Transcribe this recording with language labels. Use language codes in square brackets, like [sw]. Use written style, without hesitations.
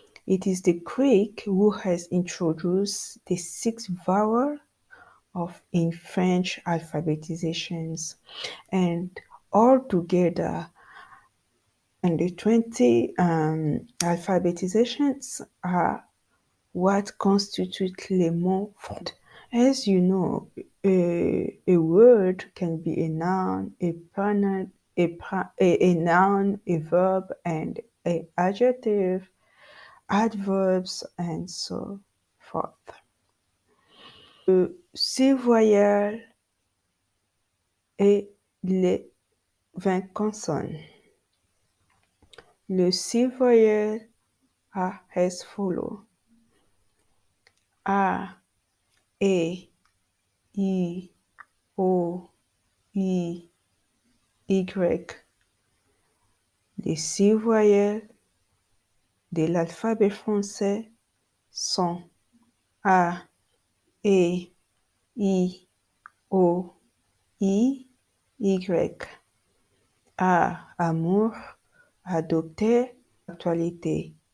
[en] It is the Greek who has introduced the 6 vowels in French alphabetizations, and altogether, and the 20 alphabetizations are what constitute les mots français. As you know, a word can be a noun, a pronoun, a noun, a verb, and an adjective, adverbs, and so forth. [fr] Six voyelles et les 20 consonnes. [en] Le 6 voyelles are as follows: A, E, I, O, I, Y. [fr] Les 6 voyelles de l'alphabet français sont A, E, I, O, I, Y. A, amour, adopter, actualité.